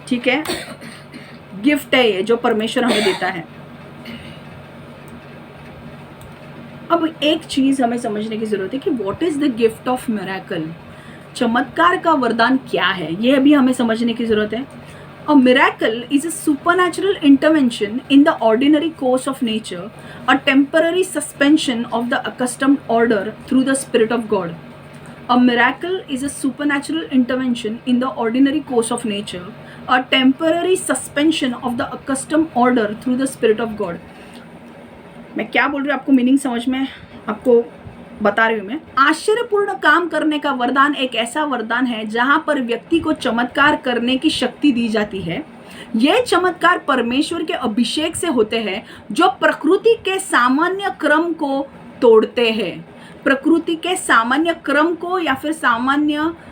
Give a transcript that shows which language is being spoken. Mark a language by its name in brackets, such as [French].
[Hindi] ठीक है, गिफ्ट है ये जो परमेश्वर हमें देता है। अब एक चीज हमें समझने की जरूरत है कि [English] What is the gift of miracle. [Hindi] चमत्कार का वरदान क्या है, ये अभी हमें समझने की जरूरत है। [English] A miracle is a supernatural intervention in the ordinary course of nature, a temporary suspension of the accustomed order through the Spirit of God. A miracle is a supernatural intervention in the ordinary course of nature, a temporary suspension of the accustomed order through the Spirit of God. [Hindi] मैं क्या बोल रही हूँ आपको meaning समझ में आपको बता रही हूँ मैं। आश्चर्यपूर्ण काम करने का वरदान एक ऐसा वरदान है जहां पर व्यक्ति को चमत्कार करने की शक्ति दी जाती है। ये चमत्कार परमेश्वर के अभिषेक से होते हैं जो प्रकृति के सामान्य क्रम को तोड़ते हैं। प्रकृति के सामान्य क्रम को या फिर सामान्य